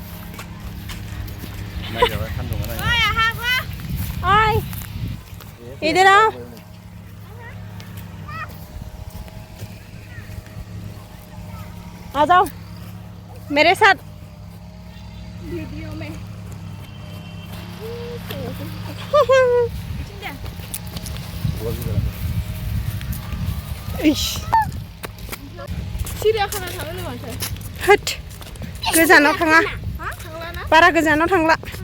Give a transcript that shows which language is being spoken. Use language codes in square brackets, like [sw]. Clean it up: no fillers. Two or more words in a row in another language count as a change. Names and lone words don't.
[hi] ओइ इधर आओ आ जाओ मेरे साथ वीडियो में [brx] सिरियाखाना थांनो माथो होद गोजानाव थाङा बारा गोजानाव थांला